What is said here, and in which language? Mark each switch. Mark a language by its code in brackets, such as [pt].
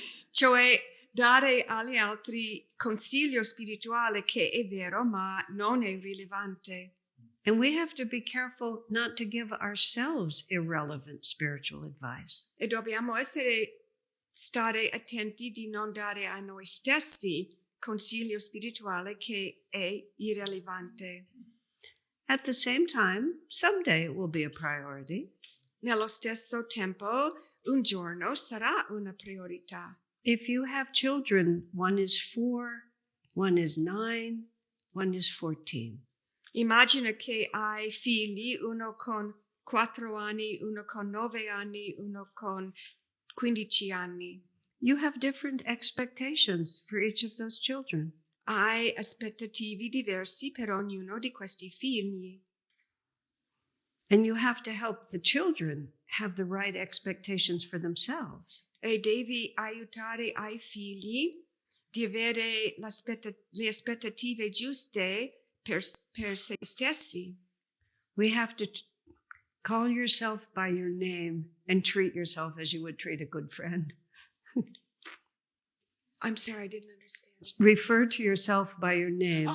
[it] cioè dare agli altri consiglio spirituale che è vero ma non è rilevante. [en] And we have to be careful not to give ourselves irrelevant spiritual advice. [it] E dobbiamo stare attenti di non dare a noi stessi consiglio spirituale che è irrilevante. [en] At the same time, someday it will be a priority. [it] Nello stesso tempo, un giorno sarà una priorità. [en] If you have children, one is 4, one is 9, one is 14. [it] Immagina che hai figli, uno con 4 anni, uno con 9 anni, uno con 15 anni. [en] You have different expectations for each of those children. [it] Hai aspettative diverse per ognuno di questi figli. [en] And you have to help the children have the right expectations for themselves. [it] E devi aiutare ai figli di avere le aspettative giuste per se stessi. [en] We have to call yourself by your name and treat yourself as you would treat a good friend. I'm sorry, I didn't understand. Refer to yourself by your name.